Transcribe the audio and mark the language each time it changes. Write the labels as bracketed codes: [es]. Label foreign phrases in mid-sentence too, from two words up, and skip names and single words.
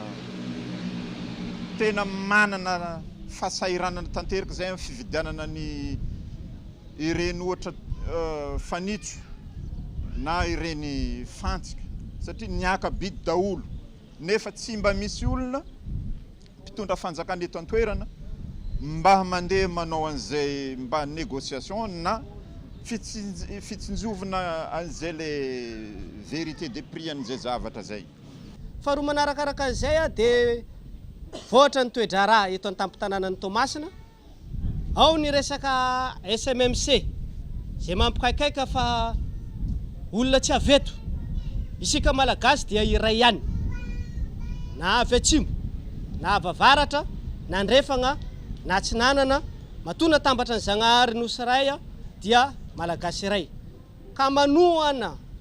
[mg] tena manana fasairanana tanteraka zay amin'ny fividianana ny ireny ohatra fanitso na ireny fantsika satria niakabidy daholo nefa tsy mba misy olona mpitondra fanjakana eto an-toerana mba mandeha manao an'izay mba négociation na fitsinjovina an'izay le [fr] vérité des prix [mg] an'izay zavatra zay. Faharoa manarakaraka izay dia voatra ny toe-draharaha eto an-tampon-tanànan'ny Tomasina ao ny resaka SMMC zay mampikaikaika fa olona tsy aveto isika malagasy dia iray ihany na avy atsimo na avy avaratra na andrefagna na atsinanana matona tambatra ny Zagnahary nosy ray dia malagasy iray ka manohana